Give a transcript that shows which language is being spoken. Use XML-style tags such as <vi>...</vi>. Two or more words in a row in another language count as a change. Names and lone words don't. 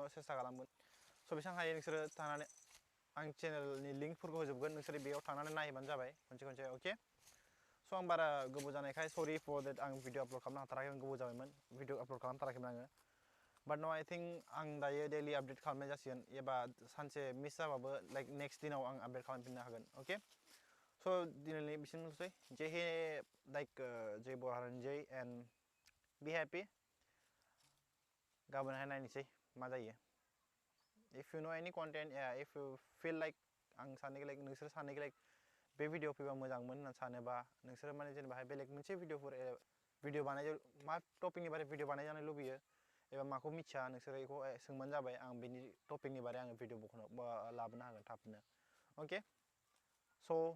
<brx>सेस्था खालामगोन स' बेसेबां हायो नोंसोरो थांनानै आं चेनेलनि लिंकफोरखौ होजोबगोन नोंसोर बेयाव थांनानै नायबानो जाबाय खनसे अके स' आं बारा गोबाव जानायखाय</brx> <en>sorry for that</en> <brx>आं</brx> <en>video upload</en> <brx>खालामनो हाथाराखैमोन गोबाव जाबायमोन</brx> <en>video upload</en> <brx>खालामथाराखैमोन आङो</brx> <en>but now I think</en> <brx>आं दायो</brx> <en>daily update</en> <brx>खालामनाय जासिगोन एबा सानसे मिस जाबाबो</brx> <en>like next</en> <brx>दिनाव आं आपडेट खालामफिननो हागोन अके स' दिनैनि बिसिमनोसै जय हे लाइक जय बर' हारिनि जय</brx> <en>and be happy</en> <brx>गाबोनहाय नायनोसै मा जायो</brx> <en>if you know any content if you feel like</en> <brx>आं सानो लाइक नोंसोर सानो लाइक बे भिडिअ फैबा मोजांमोन होनना सानोबा नोंसोर माने जेनेबाहाय बेलेग मोनसे भिडिअ बानाय मा टपिकनि बारै भिडिअ बानायजानो लुबैयो एबा माखौ मिथिया नोंसोर बेखौ सोंबानो जाबाय आं बेनि टपिकनि बारै आङो भिडिअ लाबोनो हागोन थाबनो अके स'</brx>